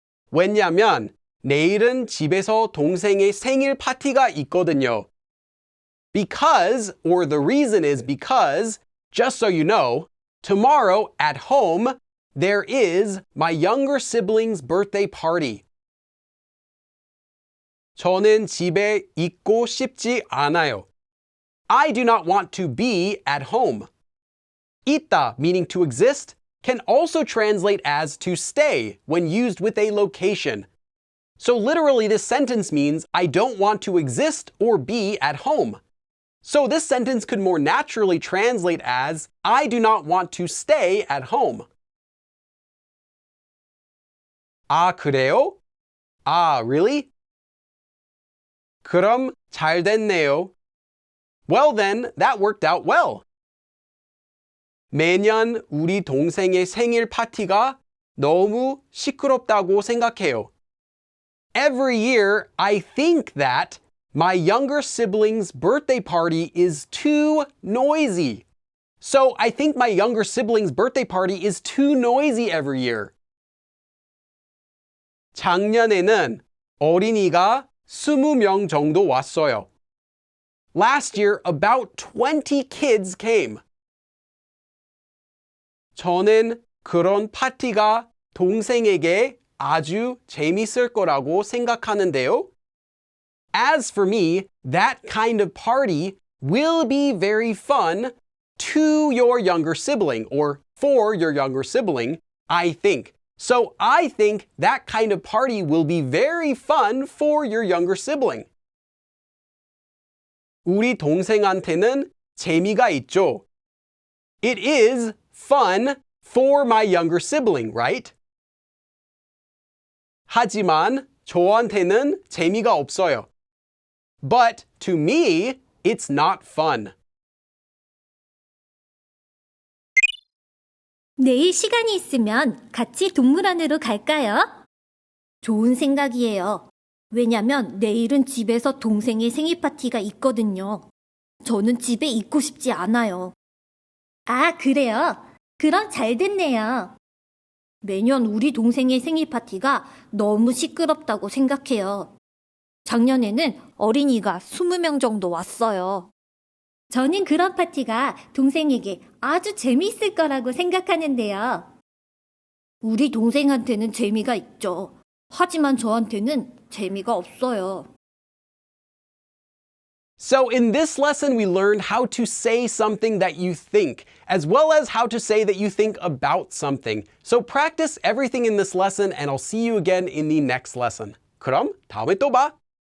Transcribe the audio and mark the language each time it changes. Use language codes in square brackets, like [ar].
[ko] 왜냐면 내일은 집에서 동생의 생일 파티가 있거든요. [en] Because, or the reason is because, just so you know, tomorrow at home, there is my younger sibling's birthday party. [ko] 저는 집에 있고 싶지 않아요. [en] I do not want to be at home. 있다, meaning to exist, can also translate as to stay when used with a location. So literally this sentence means I don't want to exist or be at home. So this sentence could more naturally translate as I do not want to stay at home. [ko] 아, 그래요? [en] Ah, really? [ko] 그럼 잘 됐네요. [en] Well then, that worked out well. [ko] 매년 우리 동생의 생일 파티가 너무 시끄럽다고 생각해요. [en] Every year, I think that my younger sibling's birthday party is too noisy. So I think my younger sibling's birthday party is too noisy every year. [ko] 작년에는 어린이가 20명 정도 왔어요. [en] Last year, about 20 kids came. [ko] 저는 그런 파티가 동생에게 아주 재밌을 거라고 생각하는데요. [en] As for me, that kind of party will be very fun to your younger sibling, or for your younger sibling, I think. So I think that kind of party will be very fun for your younger sibling. [ko] 우리 동생한테는 재미가 있죠. [en] It is fun for my younger sibling, right? [ko] 하지만 저한테는 재미가 없어요. [en] But to me, it's not fun. [ko] 내일 시간이 있으면 같이 동물원으로 갈까요? 좋은 생각이에요. 왜냐면 내일은 집에서 동생의 생일 파티가 있거든요. 저는 집에 있고 싶지 않아요. 아, 그래요? 그럼 잘 됐네요. 매년 우리 동생의 생일 파티가 너무 시끄럽다고 생각해요. 작년에는 어린이가 20명 정도 왔어요. 저는 그런 파티가 동생에게 아주 재미있을 거라고 생각하는데요. 우리 동생한테는 재미가 있죠. 하지만 저한테는 재미가 없어요. [en] So in this lesson, we learned how to say something that you think, as well as how to say that you think about something. So practice everything in this lesson, and I'll see you again in the next lesson. [ko] 그럼 다음에 또 봐!